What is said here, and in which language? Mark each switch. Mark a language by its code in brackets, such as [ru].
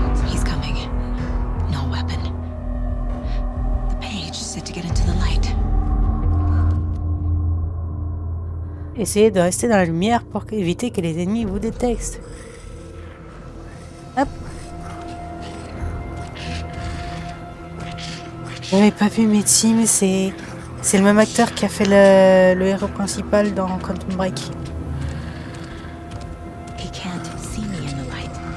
[en] He's coming. No weapon. The page said to get into the light. [fr] Essayez de rester dans la lumière pour éviter que les ennemis vous détectent. Hop. J'avais pas vu Mitzi, mais c'est le même acteur qui a fait le héros principal dans Quantum Break. [en] He can't see me in the light.